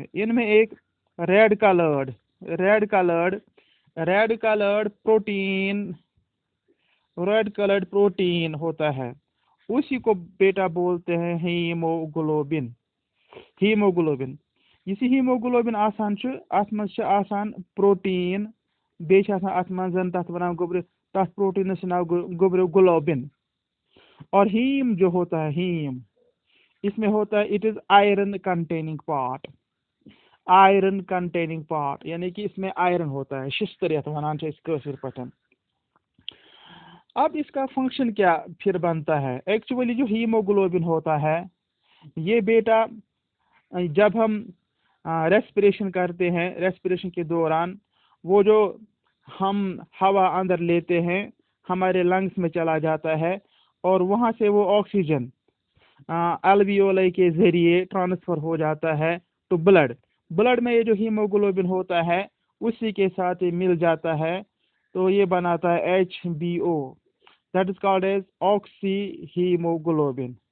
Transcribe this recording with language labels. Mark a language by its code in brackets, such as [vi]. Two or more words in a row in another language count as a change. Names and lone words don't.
[hi] इनमें एक [en] red colored red colored red colored protein red colored protein [hi] होता है, उसी को बेटा बोलते हैं हीमोग्लोबिन। [ks] हीमोग्लोबिन, इस हीमोग्लोबिन आसान अत मज आसान प्रोटीन, बेच अत मज तथ वन गोबर, तथ प्रोटीन नाव गोबर ग्लोबिन। [hi] और हीम जो होता है, हीम इसमें होता है [en] it is iron containing part. iron containing part [hi] यानी कि इसमें आयरन होता है, [ks] शिस्तर यथ वनान इस कशिर पटन। [hi] अब इसका फंक्शन क्या फिर बनता है? एक्चुअली जो हीमोग्लोबिन होता है ये बेटा जब हम रेस्पिरेशन करते हैं, रेस्पिरेशन के दौरान वो जो हम हवा अंदर लेते हैं हमारे लंग्स में चला जाता है और वहाँ से वो ऑक्सीजन अल्वियोलाई के जरिए ट्रांसफर हो जाता है तो ब्लड ब्लड में ये जो हीमोग्लोबिन होता है उसी के साथ ये मिल जाता है, तो ये बनाता है HBO, [en] that is called as oxy haemoglobin.